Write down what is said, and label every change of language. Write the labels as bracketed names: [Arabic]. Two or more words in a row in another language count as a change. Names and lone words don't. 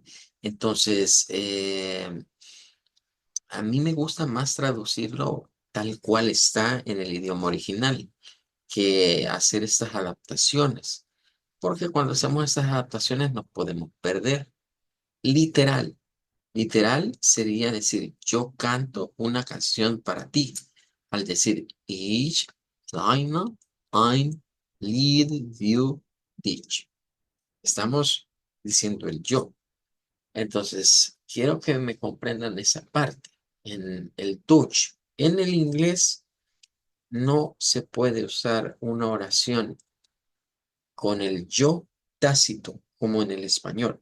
[Spanish] Entonces, a mí me gusta más traducirlo tal cual está en el idioma original que hacer estas adaptaciones, porque cuando hacemos estas adaptaciones nos podemos perder. Literal, literal sería decir, yo canto una canción para ti. Al decir, [German] ich singe ein Lied für dich. [Spanish] Estamos diciendo el yo. Entonces, quiero que me comprendan esa parte. En el Dutch, en el inglés, no se puede usar una oración con el yo tácito como en el español.